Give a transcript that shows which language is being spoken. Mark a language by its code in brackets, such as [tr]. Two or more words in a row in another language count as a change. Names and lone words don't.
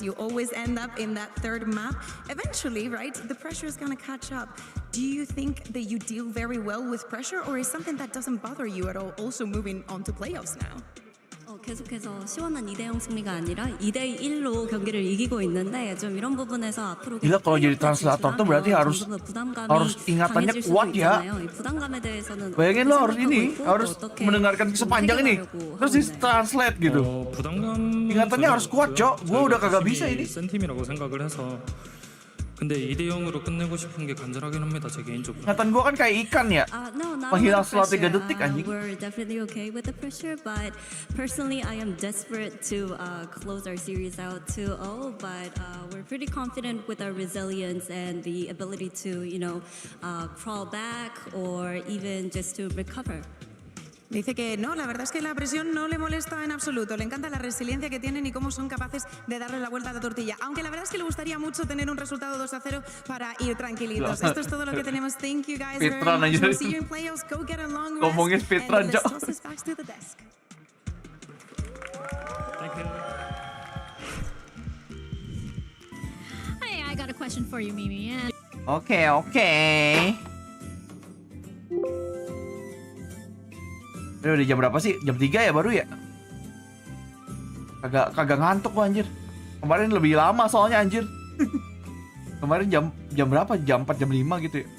[en] You always end up in that third map. Eventually, right, the pressure is going to catch up. Do you think that you deal very well with pressure, or is something that doesn't bother you at all also moving on to playoffs now? [ko] 계속해서 시원한 2대0 승리가 아니라 2대1로 경기를 이기고 있는데 좀 이런 부분에서 앞으로 [id] gila kalau jadi translator tuh berarti harus ingatannya kuat ya. [ko] 부담감에 대해서는 [id] bayangin lo harus mendengarkan sepanjang ini terus di translate gitu. ingatannya harus kuat, Cok. Gua udah kagak bisa ini. [ko] 센 팀이라고 생각을 해서 근데 2대0으로 끝내고 싶은 게 간절하긴 합니다. 제 개인적으로. [id] ingatan gua kan kayak ikan ya. Menghilang setelah 3 detik anjing. [en] We're definitely okay with the pressure, but personally I am desperate to close our series out 2-0, but we're pretty confident with our resilience and the ability to, crawl back or even just to recover. [es] Dice que no, la verdad es que la presión no le molesta en absoluto. Le encanta la resiliencia que tienen y cómo son capaces de darle la vuelta a la tortilla. Aunque la verdad es que le gustaría mucho tener un resultado 2-0 para ir tranquilitos. Esto es todo lo que tenemos. [en] Thank you guys very much. We'll see you in playoffs. Go get a long rest. [id] Ngomongin speedrun, [en] Let's toss this back to the desk. Thank you. Hey, I got a question for you, Mimi. [id] Oke. Udah jam berapa sih? Jam 3 ya baru ya? Kagak ngantuk gua anjir. Kemarin lebih lama soalnya anjir. Kemarin jam berapa? Jam 4, jam 5 gitu ya.